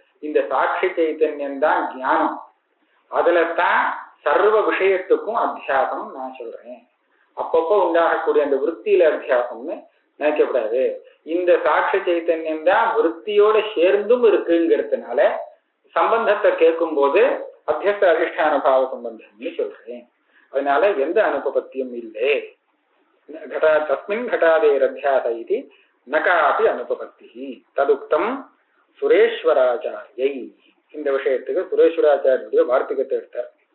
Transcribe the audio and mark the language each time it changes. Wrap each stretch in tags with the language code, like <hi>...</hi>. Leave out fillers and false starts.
<ta>இந்த சாட்சி சைத்தன்யம் தான் ஞானம். அதுல தான் சர்வ விஷயத்துக்கும் அத்தியாசம் நான் சொல்றேன். அப்பப்போ உண்டாகக்கூடிய அந்த விருத்தியில அத்தியாசம்னு நினைக்கப்படாது. இந்த சாட்சி சைத்தன்யம் தான் விருத்தியோட சேர்ந்தும் இருக்குங்கிறதுனால சம்பந்தத்தை கேட்கும் போது அத்தியஸ்த அதிஷ்டான பாவ சம்பந்தம்னு சொல்றேன். அதனால எந்த அனுபபத்தியும் இல்லை.</ta> <sa>தஸ்மின் घटादेर अध्यास इति न कापि अनुपपत्ति तदुक्तम சுரேஸ்வராச்சாரியை.</sa> <ta>இந்த விஷயத்துக்கு சுரேஸ்வராச்சாரியுடைய வார்த்திகத்தை எடுத்தார்.</ta>